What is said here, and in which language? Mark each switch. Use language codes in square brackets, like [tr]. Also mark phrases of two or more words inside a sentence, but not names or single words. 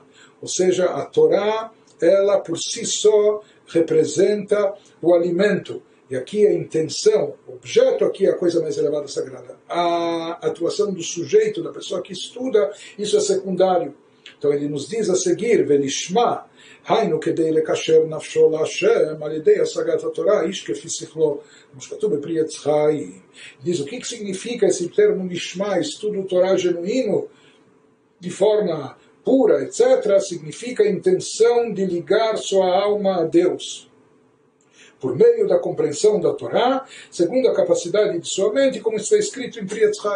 [pt] Ou seja, a Torá, ela por si só representa o alimento. E aqui a intenção, o objeto aqui é a coisa mais elevada e sagrada. A atuação do sujeito, da pessoa que estuda, isso é secundário. Então ele nos diz a seguir, [he] ולשמה, היינו כדי לקשר נפשו להשם, על ידי השגת התורה, איש כפי שכלו, [pt] como escatu [he] bepri Etz Chaim. [pt] Diz o que significa esse termo Lishma, estudo Torá genuíno, de forma pura, etc., significa a intenção de ligar sua alma a Deus, por meio da compreensão da Torá, segundo a capacidade de sua mente, como está escrito em Pri Etz Chaim.